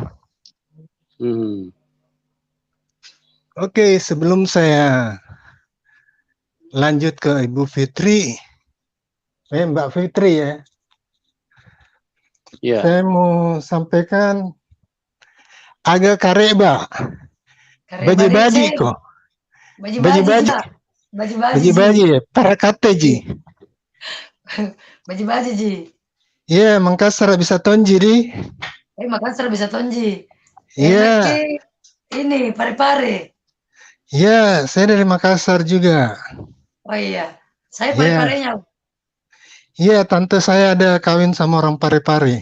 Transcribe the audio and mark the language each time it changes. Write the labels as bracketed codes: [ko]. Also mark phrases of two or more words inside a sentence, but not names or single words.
[id] Oke, sebelum saya lanjut ke Ibu Fitri, Mbak Fitri ya. Saya mau sampaikan agak kareba. Baji-baji kok. Baji-baji ya, para kateji. [mak] Baji-baji ji. [id] Iya, Makassar bisa tonji di. Makassar bisa tonji. Iya. Ini pare-pare. Iya, saya dari Makassar juga. Oh iya, saya pare-parenya. Iya, tante saya ada kawin sama orang Pare-Pare.